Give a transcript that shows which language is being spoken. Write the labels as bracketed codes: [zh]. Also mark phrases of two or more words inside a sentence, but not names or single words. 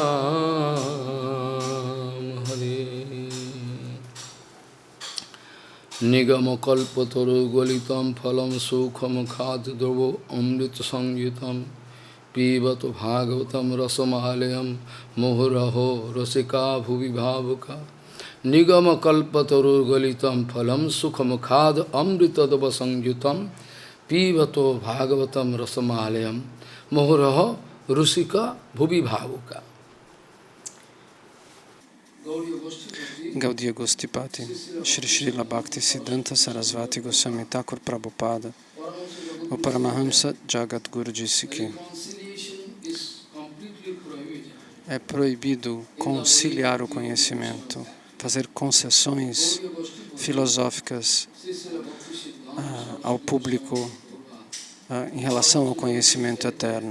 [sa] Ram Hare Nigamakalpataru galitam phalam sukham khad dravo amrita sangyutam Pivato bhagavatam rasamalayam mohuraho rasika bhuvi bhavuka Nigamakalpataru galitam phalam sukham khad amrita dava sangyutam Pivato bhagavatam rasamalayam mohuraho rasika bhuvi bhavuka. [pt] Gaudiya Gostipati, Shri Srila Bhakti Siddhanta Sarasvati Goswami Thakur Prabhupada, o Paramahamsa Jagadguru disse que é proibido conciliar o conhecimento, fazer concessões filosóficas ao público em relação ao conhecimento eterno.